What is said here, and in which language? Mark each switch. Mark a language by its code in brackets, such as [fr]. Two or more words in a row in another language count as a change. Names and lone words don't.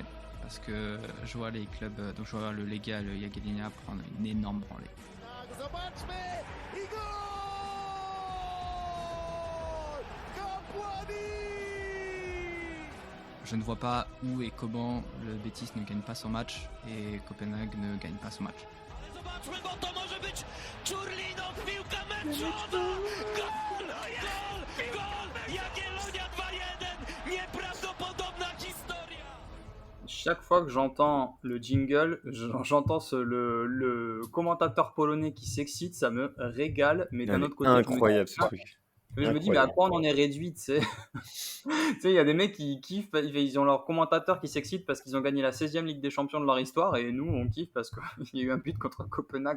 [fr] Parce que je vois les clubs, donc je vois le Legia, le Jagiellonia prendre une énorme branlée. Je ne vois pas où et comment le Betis ne gagne pas son match et Copenhague ne gagne pas son match. [pl] Zobaczmy, bo to może być Czurlinok, piłka meczowa! Gol! Gol! Gol! Jagiellonia 2-1! Nieprawdopodobna historia! [fr] Chaque fois que j'entends le jingle, j'entends le commentateur polonais qui s'excite, ça me régale, mais d'un Elle est autre côté, incroyable, ce truc. je me dis, mais à Incroyable. quoi on en est réduit, tu sais? Tu sais, il y a des mecs qui kiffent, ils ont leur commentateur qui s'excite parce qu'ils ont gagné la 16e Ligue des Champions de leur histoire, et nous, on kiffe parce qu'il y a eu un but contre Copenhague en